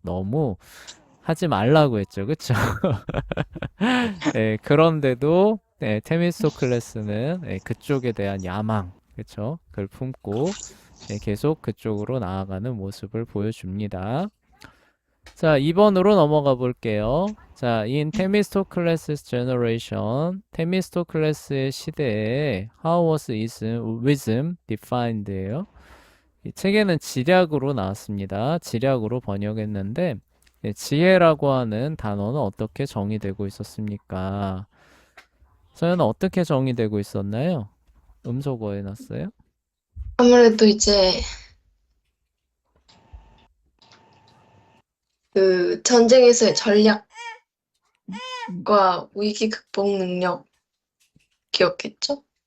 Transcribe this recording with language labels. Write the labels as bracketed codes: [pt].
[ko] 너무 하지 말라고 했죠. 그쵸? 그런데도 테미소클레스는 그쪽에 대한 야망, 그쵸? 그걸 품고 계속 그쪽으로 나아가는 모습을 보여줍니다. 자, 2번으로 넘어가 볼게요. [en] 자, in Themistocles' generation, [ko] 테미스토클레스의 시대에 [en] how was wisdom defined [ko] 예요. 이 책에는 지략으로 나왔습니다. 지략으로 번역했는데 예, 지혜라고 하는 단어는 어떻게 정의되고 있었습니까? 서연은 어떻게 정의되고 있었나요? 음소거 해놨어요? 아무래도 이제 그 전쟁에서의 전략과 위기 극복 능력이었겠죠?